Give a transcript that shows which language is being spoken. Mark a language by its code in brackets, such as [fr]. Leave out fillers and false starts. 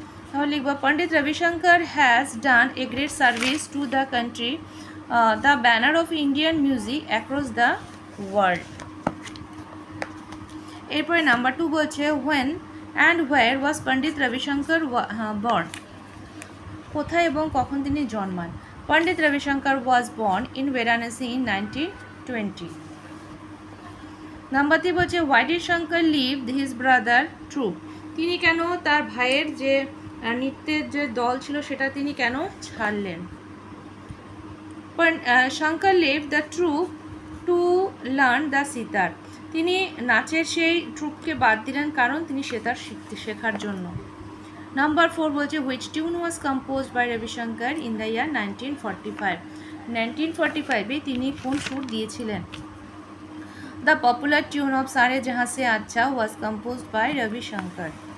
[bn] তাহলে লিখব [en] Pandit Ravi Shankar has done a great service to the country, the banner of Indian music across the world. [bn] এরপরে number 2 বলছে [en] when and where was Pandit Ravi Shankar born, [bn] কোথায় এবং কখন তিনি জন্মান। [en] Pandit Ravi Shankar was born in Varanasi in 1920. [bn] Number 3 বলছে [en] why did Shankar leave his brother troupe, [bn] তিনি কেন তার ভাইয়ের যে নৃত্যের যে দল ছিল সেটা তিনি কেন ছাড়লেন। [en] Shankar left the troupe to learn the sitar, [bn] তিনি নাচের সেই ট্রুপকে বাদ দিলেন কারণ তিনি সেতার শেখার জন্য। নাম্বার 4 বলছে [en] which tune was composed by Ravi Shankar in the year 1945, [bn] 1945-এ তিনি কোন সুর দিয়েছিলেন। [en] The popular tune of Sare Jahan Se Acha was composed by Ravi Shankar.